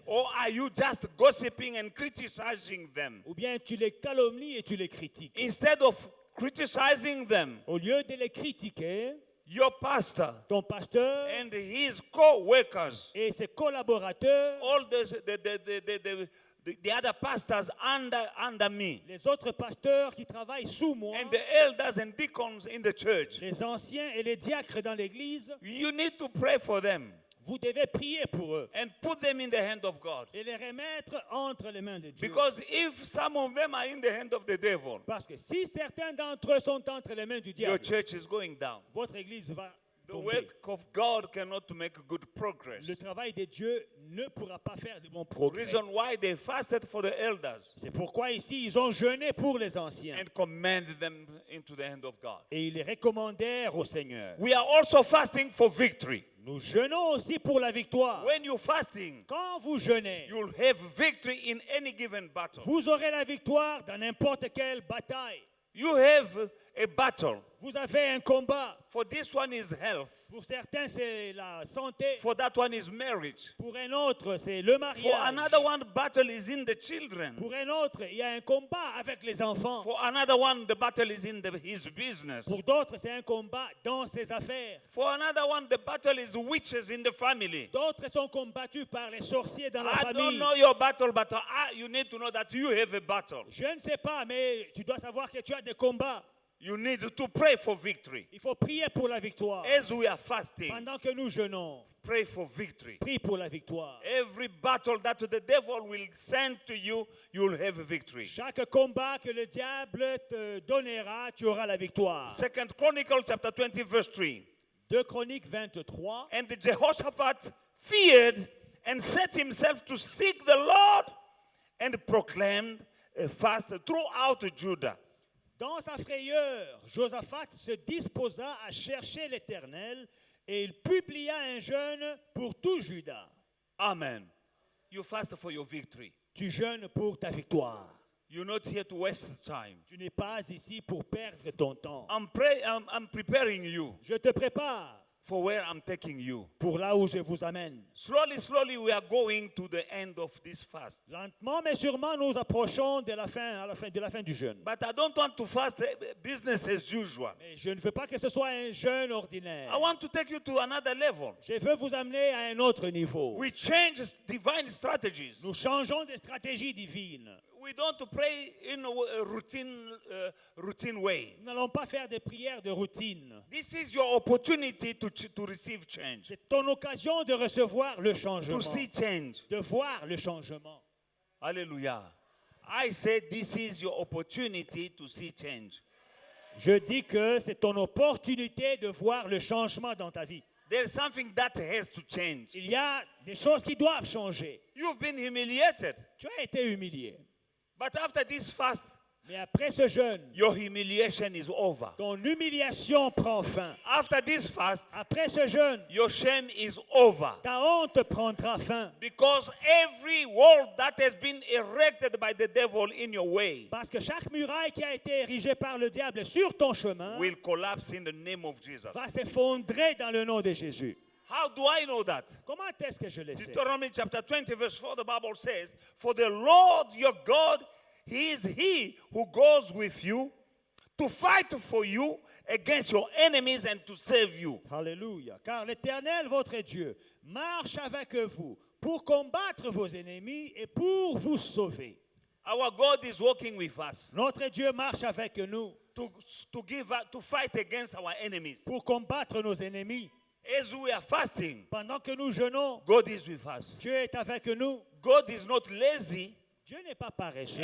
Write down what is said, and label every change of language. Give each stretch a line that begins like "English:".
English: Or are you just gossiping and criticizing them?
French: Ou bien tu les calomnies et tu les critiques?
English: Instead of criticizing them,
French: Au lieu de les critiquer,
English: your pastor
French: ton pasteur
English: and his co-workers,
French: et ses collaborateurs,
English: all the other pastors under me,
French: les autres pasteurs qui travaillent sous moi,
English: and the elders and deacons in the church,
French: les anciens et les diacres dans l'église,
English: you need to pray for them
French: vous devez prier pour eux
English: and put them in the hand of God.
French: et les remettre entre les mains de Dieu.
English: Because if some of them are in the hand of the devil,
French: Parce que si certains d'entre eux sont entre les mains du
English: your
French: diable,
English: church is going down.
French: votre église va
English: The
French: tomber.
English: work of God cannot make good progress.
French: Le travail de Dieu ne pourra pas faire de bons progrès.
English: Reason why they fasted for the elders
French: C'est pourquoi ici, ils ont jeûné pour les anciens
English: and commended them into the hand of God.
French: et ils les recommandèrent au Seigneur.
English: We are also fasting for victory.
French: Nous jeûnons aussi pour la victoire.
English: When you're fasting,
French: Quand vous jeûnez,
English: you'll have victory in any given battle.
French: vous aurez la victoire dans n'importe quelle bataille.
English: You have a battle.
French: Vous avez un combat.
English: For this one is health.
French: Pour certains, c'est la santé.
English: For that one is marriage.
French: Pour un autre, c'est le
English: For
French: mariage.
English: another one, battle is in the children.
French: Pour un autre, il y a un combat avec les enfants.
English: For another one, the battle is in his business.
French: Pour d'autres, c'est un combat dans ses affaires.
English: For another one, the battle is witches in the family.
French: D'autres sont combattus par les sorciers dans la
English: I don't
French: famille.
English: know your battle, but you need to know that you have a battle.
French: Je ne sais pas, mais tu dois savoir que tu as des combats.
English: You need to pray for victory.
French: Il faut prier pour la victoire.
English: As we are fasting,
French: Pendant que nous jeûnons,
English: pray for victory.
French: prie pour la victoire.
English: Every battle that the devil will send to you, you'll have victory.
French: Chaque combat que le diable te donnera, tu auras la victoire.
English: Second Chronicle chapter 20 verse 3.
French: 2 Chroniques 23.
English: And Jehoshaphat feared and set himself to seek the Lord and proclaimed a fast throughout Judah.
French: Dans sa frayeur, Josaphat se disposa à chercher l'Éternel et il publia un jeûne pour tout Juda.
English: Amen. You fast for your victory.
French: Tu jeûnes pour ta victoire.
English: You're not here to waste time.
French: Tu n'es pas ici pour perdre ton temps.
English: I'm preparing you
French: Je te prépare
English: for where I'm taking you.
French: pour là où je vous amène.
English: Slowly, we are going to the end of this fast.
French: Lentement mais sûrement, nous approchons de la fin du jeûne.
English: But I don't want to fast business as usual.
French: Mais je ne veux pas que ce soit un jeûne ordinaire.
English: I want to take you to another level.
French: Je veux vous amener à un autre niveau.
English: We change divine strategies.
French: Nous changeons des stratégies divines.
English: we don't pray in a routine way.
French: Nous n'allons pas faire des prières de routine.
English: This is your opportunity to receive change,
French: C'est ton occasion de recevoir le changement,
English: to see change.
French: de voir le changement.
English: Hallelujah. I said this is your opportunity to see change.
French: Je dis que c'est ton opportunité de voir le changement dans ta vie.
English: There's something that has to change.
French: Il y a des choses qui doivent changer.
English: You've been humiliated,
French: Tu as été humilié.
English: but after this fast,
French: Mais après ce jeûne,
English: your humiliation is over.
French: ton humiliation prend fin.
English: After this fast,
French: Après ce jeûne,
English: your shame is over.
French: ta honte prendra fin.
English: Because every wall that has been erected by the devil in your way
French: Parce que chaque muraille qui a été érigée par le diable sur ton chemin
English: will collapse in the name of Jesus.
French: va s'effondrer dans le nom de Jésus.
English: How do I know that?
French: Comment est-ce que je le sais?
English: Deuteronomy chapter 20 verse 4, the Bible says, "For the Lord your God, he is he who goes with you to fight for you against your enemies and to save you."
French: Alléluia. Car l'Éternel, votre Dieu, marche avec vous pour combattre vos ennemis et pour vous sauver.
English: Our God is working with us
French: Notre Dieu marche avec nous
English: to fight against our enemies.
French: pour combattre nos ennemis.
English: As we are fasting,
French: Pendant que nous jeûnons,
English: God is with us.
French: Dieu est avec nous.
English: God is not lazy
French: Dieu n'est pas paresseux.